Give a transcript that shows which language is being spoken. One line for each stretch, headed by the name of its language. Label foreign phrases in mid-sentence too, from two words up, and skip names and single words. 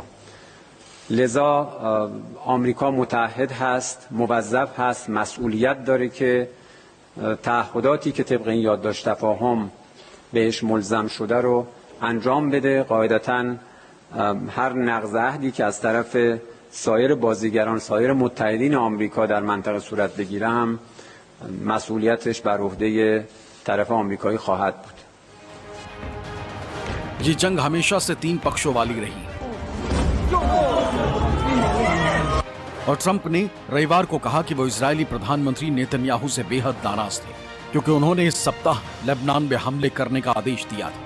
Persian: لذا آمریکا متعهد هست، موظف هست، مسئولیت داره که تعهداتی که طبق این یادداشت تفاهم بهش ملزم شده رو انجام بده. قاعدتاً هر نقض عهدی که از طرف سایر بازیگران، سایر متحدین آمریکا در منطقه صورت بگیره هم مسئولیتش بر عهده طرف آمریکایی خواهد بود.
Hindi: ये जंग हमेशा से 3 पक्षों वाली रही और ट्रंप ने रविवार को कहा कि वो इजरायली प्रधानमंत्री नेतन्याहू से बेहद नाराज थे क्योंकि उन्होंने इस सप्ताह लेबनान में हमले करने का आदेश दिया था।